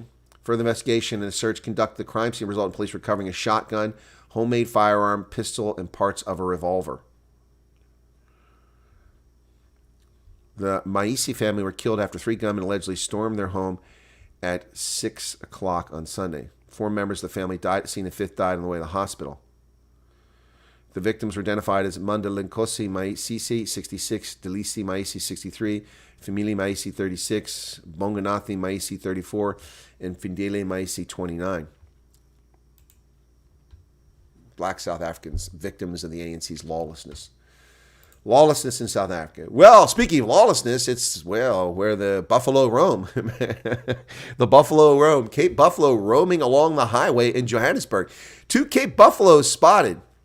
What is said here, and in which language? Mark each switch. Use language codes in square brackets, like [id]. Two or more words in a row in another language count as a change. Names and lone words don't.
[en] Further investigation and a search conducted at the crime scene resulted in police recovering a shotgun, homemade firearm, pistol, and parts of a revolver. The Maisi family were killed after 3 gunmen allegedly stormed their home at 6 o'clock on Sunday. 4 members of the family died at the scene, and 5th died on the way to the hospital. The victims were identified as Mandalinkosi Maisi, 66, Delisi Maisi, 63, Famili Maisi, 36, Bonganathi Maisi, 34, and Findele Maisi, 29. Black South Africans, victims of the ANC's lawlessness. Lawlessness in South Africa. Well, speaking of lawlessness, it's, well, where the buffalo roam. The buffalo roam. Cape Buffalo roaming along the highway in Johannesburg. 2 Cape Buffaloes spotted.